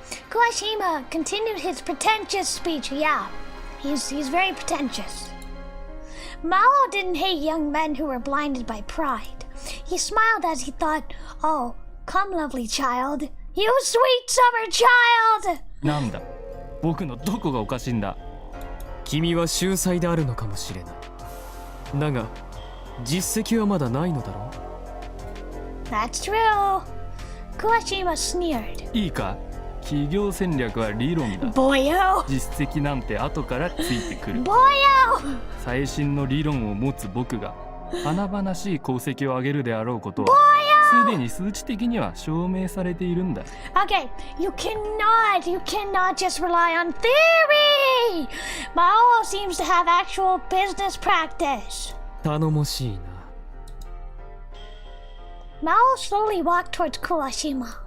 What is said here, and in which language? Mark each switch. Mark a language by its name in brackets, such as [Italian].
[English] Kawashima continued his pretentious speech. Yeah, he's very pretentious. Mao didn't hate young men who were blinded by pride. He smiled as he thought, "Oh, come, lovely child. You sweet summer child!" [Japanese] なんだ、僕のどこがおかしいんだ。君は秀才であるのかもしれない。だが、実績はまだないのだろう。 [English] That's true. Kawashima sneered. [Japanese] いいか、企業戦略は理論だ。 [English] Boyo! [Japanese] 実績なんて後からついてくる。 [English] Boyo! [Japanese] 最新の理論を持つ僕が華々しい功績を上げるであろうことはすでに数値的には証明されているんだ。 [English] Okay, you cannot just rely on theory! Mao seems to have actual business practice. [Japanese] 頼もしいな。 [English] Mao slowly walked towards Kawashima.